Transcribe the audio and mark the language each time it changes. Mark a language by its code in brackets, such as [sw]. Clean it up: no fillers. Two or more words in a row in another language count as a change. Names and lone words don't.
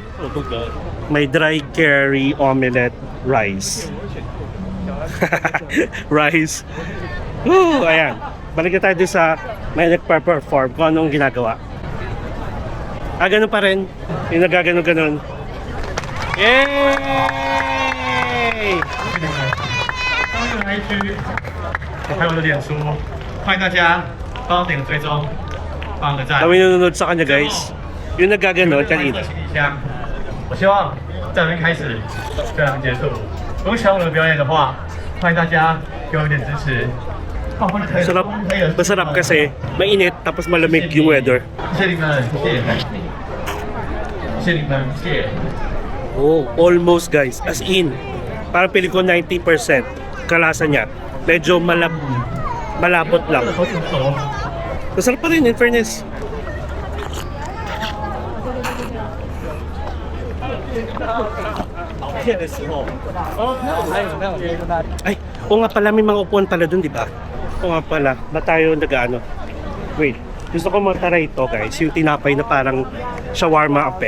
[tl] May [en] dry curry omelette rice. [tl] Rice. Woo! Ayan. Balik na tayo dun sa may nagpa-perform kung anong ginagawa. Ganun pa rin. Yung nagaganon-ganon. Yay! [zh] 高雄 IG，还有我的脸书，欢迎大家帮我点个追踪，帮个赞。 [tl] Kami nanonood sa kanya guys. Yung nagaganon kanina. [zh] 行李箱，我希望在这边开始，这样结束。如果喜欢我的表演的话，欢迎大家给我一点支持。 [tl] Masarap, masarap kasi mainit tapos malamig yung weather. [zh] 谢谢你们，谢谢，谢谢你们，谢谢。 [en] Oh, almost guys. As in, [tl] parang piling ko 90% kalasa niya. Medyo malapot lang. [zh] 好久不熟。 [tl] Masarap pa rin [en] in fairness. [tl] Ay, o nga pala, may mga upuan pala dun, di ba? O nga pala, ba tayo nag-ano? Wait, gusto ko mataray ito guys, yung tinapay na parang shawarma apeg.